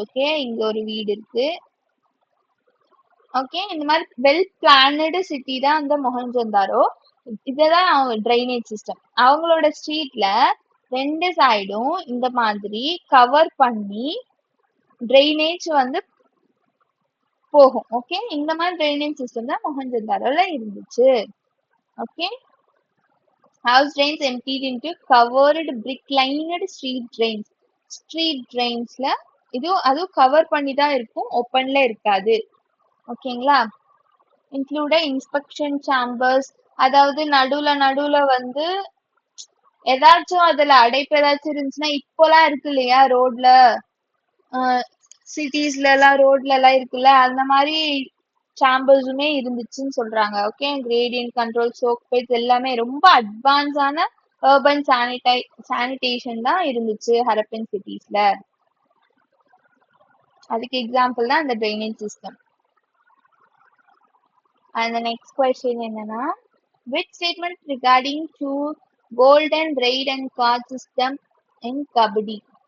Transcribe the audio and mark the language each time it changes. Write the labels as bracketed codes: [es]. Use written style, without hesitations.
[ta] Okay, இங்க ஒரு வீடு இருக்கு. ஓகே, இந்த மாதிரி வெல் பிளானடு சிட்டி தான் அந்த மொஹஞ்சந்தாரோ. இதுதான் அவங்க ட்ரைனேஜ் சிஸ்டம். அவங்களோட ஸ்ட்ரீட்ல 2 சைடும் இந்த மாதிரி கவர் பண்ணி ட்ரைனேஜ் வந்து போகும். ஓகே, இந்த மாதிரி ட்ரைனேஜ் சிஸ்டம் தான் மொஹஞ்சந்தாரோல இருந்துச்சு. [en] Okay, house drains emptied into covered brick lined street drains. [ta] Street ட்ரெயின்ஸ்ல அதுவும் கவர் பண்ணி தான் இருக்கும், ஓப்பன்ல இருக்காது. ஓகேங்களா, இன்க்ளூட இன்ஸ்பெக்ஷன் சேம்பர்ஸ், அதாவது நடுவுல வந்து ஏதாச்சும் அதுல அடைப்பு ஏதாச்சும் இருந்துச்சுன்னா, இப்போலாம் இருக்கு இல்லையா ரோட்ல, சிட்டிஸ்ல எல்லாம் ரோட்ல எல்லாம் இருக்குல்ல, அந்த மாதிரி சேம்பர்ஸுமே இருந்துச்சுன்னு சொல்றாங்க. Okay, gradient control, choke pets எல்லாமே ரொம்ப அட்வான்ஸான அர்பன் சானிடேஷன் தான் இருந்துச்சு ஹரப்பன் சிட்டிஸ்ல. அதுக்கு எக்ஸாம்பிள் தான் இந்த drainage system. [en] And the next question [ta] என்னன்னா, [en] which statement regarding to golden raid and card system in kabaddi?